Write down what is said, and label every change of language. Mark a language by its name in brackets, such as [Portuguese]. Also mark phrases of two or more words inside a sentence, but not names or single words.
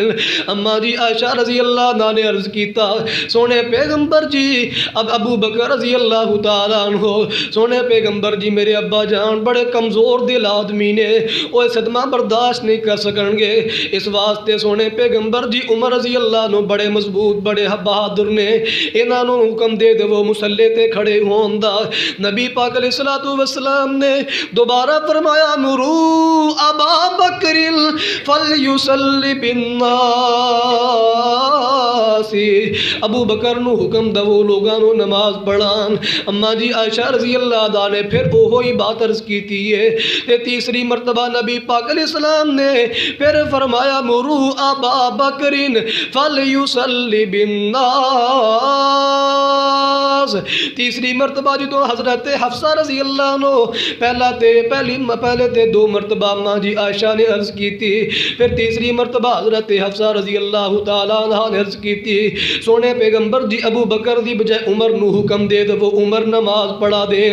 [Punjabi] اما جی عائشہ [Arabic] رضی اللہ عنہ [Punjabi] نے عرض کیتا سونے پیغمبر جی، اب ابو بکر [Arabic] رضی اللہ تعالیٰ عنہ، [Punjabi] سونے پیغمبر جی میرے ابا جان بڑے کمزور دل آدمی نے، وہ صدمہ برداشت نہیں کر سکن گے، اس واسطے سونے پیغمبر جی عمر [Arabic] رضی اللہ عنہ [Punjabi] بڑے مضبوط بڑے بہادر نے، انہاں نو حکم دے دے وہ مصلی تے کھڑے ہون دا۔ نبی پاک [Arabic] علیہ السلام [Punjabi] نے دوبارہ فرمایا [Arabic] مروا ابا بکر فلیصلی بالناس، [Punjabi] ابو بکر نو حکم دے وہ لوگاں نو نماز پڑھان۔ اما جی عائشہ [Arabic] رضی اللہ عنہ [Punjabi] نے پھر وہی بات عرض کیتی ہے، تے تیسری مرتبہ نبی پاک [Arabic] علیہ السلام [Punjabi] نے پھر فرمایا [Arabic] مروا ابا بکر فلیصلی بالناس۔ [Punjabi] تیسری مرتبہ جدوں حضرت حفصہ [Arabic] رضی اللہ عنہ [Punjabi] پہلے تے دو مرتبہ اماں جی عائشہ نے عرض کی تھی، پھر تیسری مرتبہ حضرت حفصہ [Arabic] رضی اللہ تعالیٰ عنہ [Punjabi] نے عرض کی تھی، سونے پیغمبر جی ابو بکر دی بجائے عمر نو حکم دے دے وہ عمر نماز پڑھا دین۔